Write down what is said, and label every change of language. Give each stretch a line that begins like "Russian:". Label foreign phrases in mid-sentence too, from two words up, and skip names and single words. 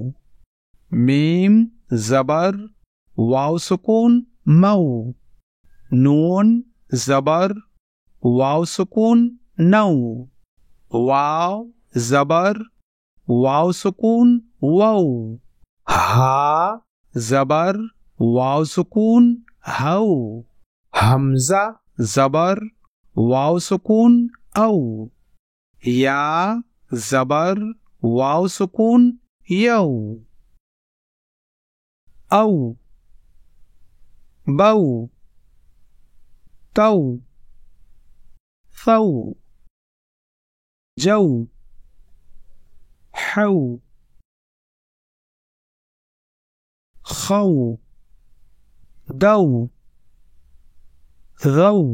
Urdu: میم زبر واو سکون مو، نون زبر واو سکون نو، واو زبر واو سکون وو، ہا زبر واو سکون ہو، حمزہ زبر واو سکون او، یا زبر واو سکون یو، او، بو، تو، ثو، جو، حو، خو، دو، ذو،